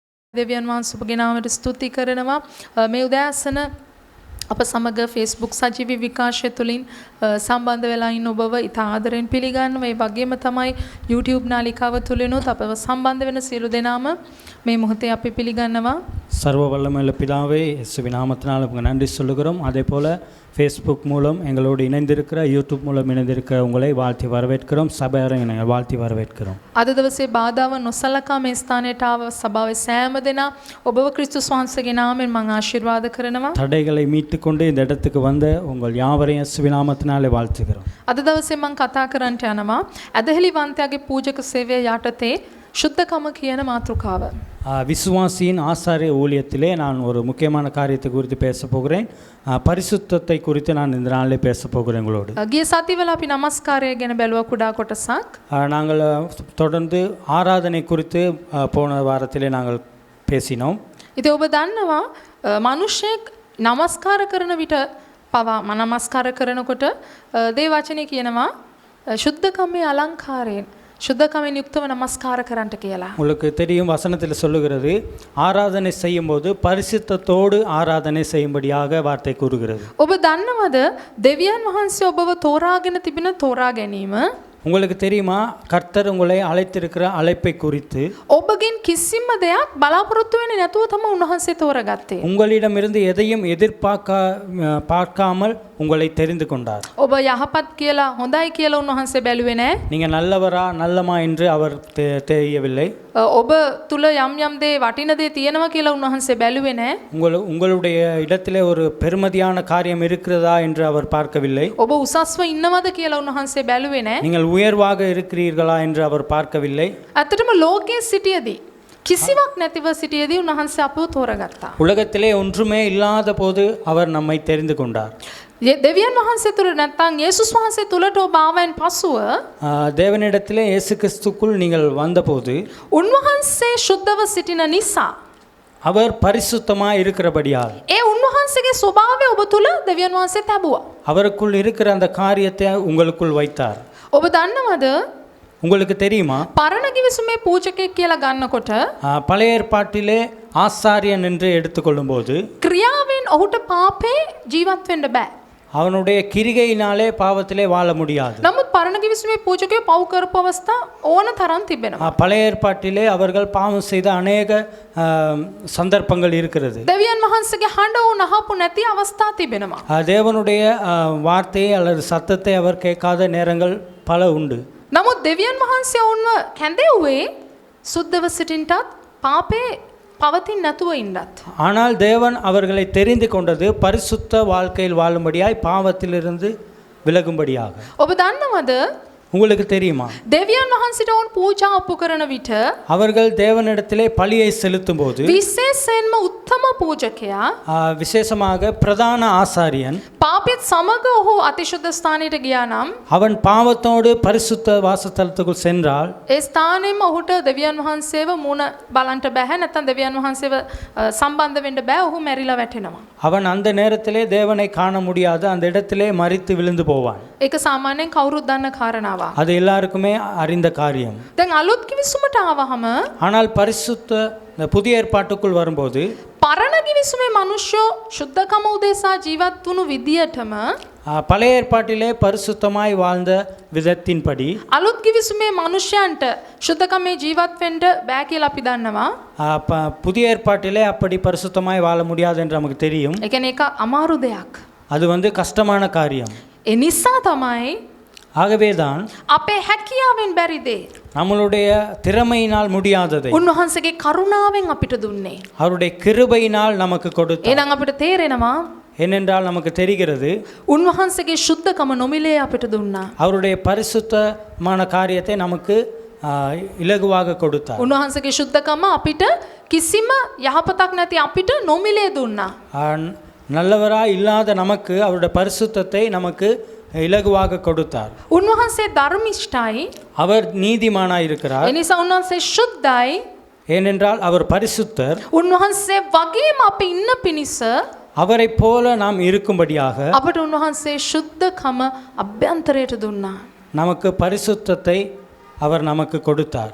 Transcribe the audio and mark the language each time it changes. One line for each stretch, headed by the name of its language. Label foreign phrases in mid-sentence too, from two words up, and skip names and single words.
Sinhala: දෙවියන් වහන්සේ ඔබගේ නාමයට ස්තුති කරනවා. මේ උදෑසන අප සමග Facebook සජීවී විකාශය තුලින් සම්බන්ධ වෙලා ඉන්න ඔබව ඉතා ආදරෙන් පිළිගන්නවා. ඒ වගේම තමයි YouTube නාලිකාව තුලිනුත් අපව සම්බන්ධ වෙන සියලු දෙනාම මේ මොහොතේ අපි පිළිගන්නවා.
Tamil: சர்வ வல்லமையுள்ள பிதாவே இயேசுவின் நாமத்தினால் உங்களுக்கு நன்றி சொல்லுகிறோம். அதே போல ஃபேஸ்புக் மூலம் எங்களோடு இணைந்திருக்கிற யூடியூப் மூலம் இணைந்திருக்கிற உங்களை வாழ்த்தி வரவேற்கிறோம். சபையாரை நாங்கள் வாழ்த்தி வரவேற்கிறோம்.
Sinhala: අද දවසේ බාධාව නොසලකා මේ ස්ථානයට ආව සභාවේ සෑම දෙනා ඔබව ක්‍රිස්තුස් වහන්සේගේ නාමයෙන් මම ආශිර්වාද කරනවා.
Tamil: தடைகளை மீட்டுக்கொண்டு இந்த இடத்துக்கு வந்த உங்கள் யாவரையும் இயேசுவின் நாமத்தினாலே வாழ்த்துகிறோம்.
Sinhala: අද දවසේ මම කතා කරන්නට යනවා ඇදහිලිවන්තයාගේ පූජක සේවය යටතේ සුද්ධකම කියන මාතෘකාව.
Tamil: விசுவாசியின் ஆசாரிய ஊழியத்திலே நான் ஒரு முக்கியமான காரியத்தை குறித்து பேச போகிறேன். பரிசுத்தத்தை குறித்து நான் இந்த நாளிலே பேச போகிறேன் உங்களோடு.
Sinhala: ගිය සතිවල අපි නමස්කාරය ගැන බැලුවා කුඩා කොටසක්.
Tamil: நாங்கள் தொடர்ந்து ஆராதனை குறித்து போன வாரத்திலே நாங்கள் பேசினோம்.
Sinhala: ඉතින් ඔබ දන්නවා මිනිහෙක් නමස්කාර කරන විට පවා නමස්කාර කරනකොට දේ වචනේ කියනවා සුද්ධකමේ අලංකාරයෙන් සුද්ධකමින් යුක්තව නමස්කාර කරන්ට කියලා.
Tamil: உங்களுக்கு தெரியும் வசனத்தில் சொல்லுகிறது ஆராதனை செய்யும் போது பரிசுத்தத்தோடு ஆராதனை செய்யும்படியாக வார்த்தை கூறுகிறது.
Sinhala: ඔබ දන්නවද දෙවියන් වහන්සේ ඔබව තෝරාගෙන තිබෙන තෝරා ගැනීම?
Tamil: உங்களுக்கு தெரியுமா கர்த்தர் உங்களை அழைத்திருக்கிற அழைப்பை குறித்து?
Sinhala: ඔබගෙන් කිසිම දෙයක් බලාපොරොත්තු වෙන්නේ නැතුව තමයි උන්වහන්සේ තෝරගත්තේ.
Tamil: உங்களிடமிருந்து எதையும் பார்க்காமல் உங்களை தெரிந்து கொண்டார்.
Sinhala: ඔබ යහපත් කියලා හොඳයි කියලා උන්වහන්සේ බැලුවේ නැහැ.
Tamil: நீங்க நல்லவரா நல்லமா என்று அவர் தெரியவில்லை.
Sinhala: ඔබ තුල යම් යම් දේ වටින දේ තියෙනවා කියලා උන්වහන්සේ බැලුවේ නැහැ.
Tamil: உங்களுடைய இடத்திலே ஒரு பெருமதியான காரியம் இருக்கிறதா என்று அவர் பார்க்கவில்லை.
Sinhala: ඔබ උසස්ව ඉන්නවද කියලා උන්වහන්සේ බැලුවේ නැහැ.
Tamil: நீங்கள் உயர்வாக இருக்கிறீர்களா என்று அவர் பார்க்கவில்லை.
Sinhala: ඇත්තටම ලෝකයේ සිටියදී කිසිවක් නැතිව සිටියදී උන්වහන්සේ අපව තෝරගත්තා.
Tamil: உலகத்திலே ஒன்றுமே இல்லாத போது அவர் நம்மை தெரிந்து கொண்டார்.
Sinhala: දෙවියන් වහන්සේ තුල නැත්නම් යේසුස් වහන්සේ තුලට ඔබ ආවෙන් පසුව
Tamil: தேவனிடத்திலே இயேசு கிறிஸ்துக்குள் நீங்கள் வந்தபோது
Sinhala: උන්වහන්සේ සුද්ධව සිටින නිසා
Tamil: அவர் பரிசுத்தமாய் இருக்கிறபடியால்
Sinhala: ඒ උන්වහන්සේගේ ස්වභාවය ඔබ තුල දෙවියන් වහන්සේ තැබුවා.
Tamil: அவருக்குள் இருக்கிற அந்த காரியத்தை உங்களுக்குள் வைத்தார்.
Sinhala: ඔබ දන්නවද
Tamil: உங்களுக்கு தெரியுமா
Sinhala: පරණ කිවිසුමේ පූජකෙක් කියලා ගන්නකොට
Tamil: பழைய ஏற்பாட்டிலே ஆசாரியன் என்று எடுத்துக்கொள்ளும்போது
Sinhala: ක්‍රියාවෙන් ඔහුට පාපේ ජීවත් වෙන්න බෑ.
Tamil: அவனுடைய கிரிகையினாலே பாவத்திலே வாழ முடியாது.
Sinhala: නමුත් පරණ කිවිසුමේ පූජකයෝ පව් කරපු අවස්ථා ඕන තරම් තිබෙනවා.
Tamil: பழைய ஏற்பாட்டிலே அவர்கள் பாவம் செய்த அநேக சந்தர்ப்பங்கள் இருக்கிறது.
Sinhala: දෙවියන් වහන්සේගේ හඬ උන් අහපු නැති අවස්ථා තිබෙනවා.
Tamil: தேவனுடைய வார்த்தையை அல்லது சத்தத்தை அவர் கேட்காத நேரங்கள் பல உண்டு.
Sinhala: නමුත් දෙවියන් වහන්සේ වුන්ව කැඳෙව්වේ සුද්ධව සිටින්නටත් පාපේ පවතින් නැතුව ඉන්නත්.
Tamil: ஆனால் தேவன் அவர்களை தெரிந்து கொண்டது பரிசுத்த வாழ்க்கையில் வாழும்படியாய் பாவத்திலிருந்து விலகும்படியாக.
Sinhala: ඔබ දන්නවද
Tamil: உங்களுக்கு தெரியுமா
Sinhala: දෙවියන් වහන්සේට වුන් පූජා ඔප්පු කරන විට
Tamil: அவர்கள் தேவனிடத்திலே பலியை செலுத்தும் போது
Sinhala: විශේෂයෙන්ම උත්තම පූජකයා
Tamil: விசேஷமாக பிரதான ஆசாரியன்
Sinhala: පාපෙත් සමග ඔහු අතිශුද්ධ ස්ථානයට ගියා නම්
Tamil: அவன் பாவத்தோடு பரிசுத்த வாசஸ்தலத்துக்குள் சென்றால்
Sinhala: ඒ ස්ථානෙම ඔහුට දෙවියන් වහන්සේව මුණ බලන්න බෑ. නැත්නම් දෙවියන් වහන්සේව සම්බන්ධ වෙන්න බෑ. ඔහු මැරිලා වැටෙනවා.
Tamil: அவன் அந்த நேரத்திலே தேவனை காண முடியாது. அந்த இடத்திலே மரித்து விழுந்து போவான்.
Sinhala: ඒක සාමාන්‍යයෙන් කවුරුත් දන්න කාරණාවක්.
Tamil: அது எல்லாருக்குமே அறிந்த காரியம்.
Sinhala: දැන් අලුත් කිවිසුමට ආවහම
Tamil: ஆனால் பரிசுத்த புதிய ஏற்பாட்டுக்குள் வரும்போது
Sinhala: පරණ කිවිසුමේ මිනිස්සු සුද්ධකම උදෙසා ජීවත් වුණු විදියටම
Tamil: பழைய ஏற்பாட்டிலே பரிசுத்தமாய் வாழ்ந்த விதத்தின்படி
Sinhala: අලුත් කිවිසුමේ මිනිසයන්ට සුද්ධකමේ ජීවත් වෙන්න බෑ කියලා අපි දන්නවා.
Tamil: புதிய ஏற்பாட்டிலே அப்படி பரிசுத்தமாய் வாழ முடியாது என்று நமக்கு தெரியும்.
Sinhala: ඒ කියන්නේ ඒක අමාරු දෙයක්.
Tamil: அது கஷ்டமான காரியம்.
Sinhala: ඒ නිසා තමයි
Tamil: ஆகவேதான்
Sinhala: අපේ හැකියාවෙන් බැරි දේ
Tamil: நம்மளுடைய திறமையினால் முடியாததை
Sinhala: උන්වහන්සේගේ කරුණාවෙන් අපිට දුන්නේ.
Tamil: அவருடைய கிருபையினால் நமக்கு கொடுத்தார்.
Sinhala: එහෙනම් අපිට තේරෙනවා
Tamil: ஏனென்றால் நமக்கு தெரிகிறது
Sinhala: උන්වහන්සේගේ සුද්ධකම නොමිලේ අපිට දුන්නා.
Tamil: அவருடைய பரிசுத்தமான காரியத்தை நமக்கு இலகுவாக கொடுத்தார்.
Sinhala: උන්වහන්සේගේ සුද්ධකම අපිට කිසිම යහපතක් නැති අපිට නොමිලේ දුන්නා.
Tamil: நல்லவராய் இல்லாத நமக்கு அவருடைய பரிசுத்தத்தை நமக்கு இலகுவாக கொடுத்தார்.
Sinhala: උන්වහන්සේ ධර්මිෂ්ඨයි.
Tamil: அவர் நீதிமானாய் இருக்கிறார்.
Sinhala: ඒ නිසා උන්වහන්සේ සුද්ධයි.
Tamil: ஏனென்றால் அவர் பரிசுத்தர்.
Sinhala: උන්වහන්සේ වගේම අපි ඉන්න පිණිස
Tamil: அவரை போல நாம் இருக்கும்படியாக
Sinhala: අපට උන්වහන්සේ සුද්ධකම අභ්‍යන්තරයට දුන්නා.
Tamil: நமக்கு பரிசுத்தத்தை அவர் நமக்கு கொடுத்தார்.